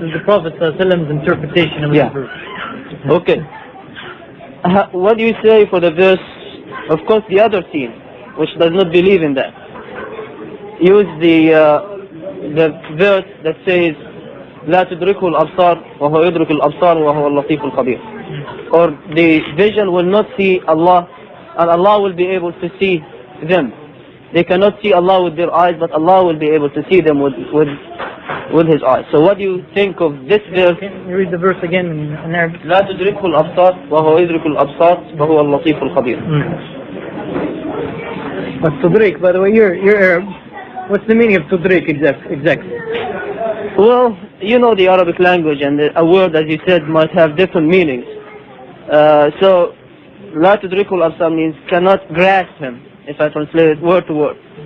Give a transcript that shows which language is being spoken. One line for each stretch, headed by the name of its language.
English: This is the Prophet ﷺ's interpretation of this verse. Okay. What do you say for the verse, of course the other team, which does not believe in that? Use the verse that says
Arabic: لا تدركه الأبصار وهو يدرك الأبصار وهو اللطيف الخبير.
English: Or the vision will not see Allah and Allah will be able to see them. They cannot see Allah with their eyes, but Allah will be able to see them with His eyes. So what do you think of this verse? Can you read the verse again in Arabic?
Arabic: لا تدركه الأبصار وهو يدرك الأبصار وهو اللطيف الخبير.
English: But tudrik, by the way, you're Arab. What's the meaning of tudrik exactly? Well, you know the Arabic language, and a word, as you said, might have different meanings. So,
Arabic: لا تدركه الأبصار
English: means cannot grasp him, if I translate it word to word.